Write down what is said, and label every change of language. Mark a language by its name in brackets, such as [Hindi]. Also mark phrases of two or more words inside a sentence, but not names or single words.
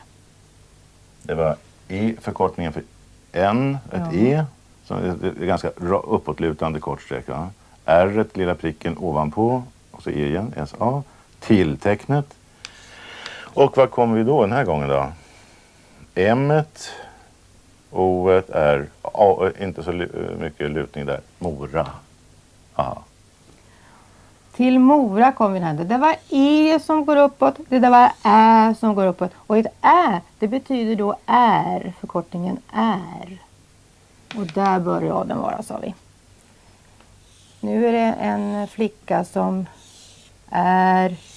[Swedish] Det var E förkortningen för N, ett E. Så det är ganska uppåtlutande kortsträck. Va? R, lilla pricken ovanpå. Och så E igen, S-A. Tilltecknet. Och vad kommer vi då den här gången då? M-et. O-et är inte så mycket lutning där. Mora. Aha. Till Mora kom vi här. Det där var E som går uppåt. Det där var Ä som går uppåt. Och ett Ä, det betyder då är. Förkortningen är. Och där bör raden vara, sa vi. Nu är det en flicka som är...